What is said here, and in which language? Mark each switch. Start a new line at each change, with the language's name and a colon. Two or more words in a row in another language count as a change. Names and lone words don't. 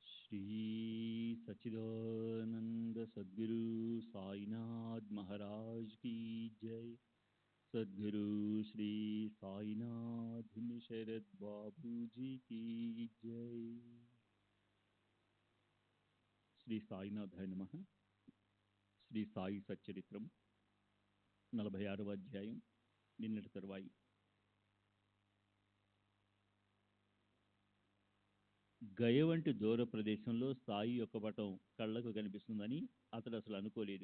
Hindi: श्री सच्चिदानंद सद्गुरु साईनाथ महाराज की जय। सद्गुरु श्री साईनाथ शरद बाबू जी की जय।
Telugu: శ్రీ సాయినాథాయ నమః. శ్రీ సాయి సచ్చరిత్రం 46వ అధ్యాయం. నిన్నటి తరువాయి. గయ వంటి దూర ప్రదేశంలో సాయి యొక్క పటం కళ్లకు కనిపిస్తుందని అతడు అసలు అనుకోలేదు.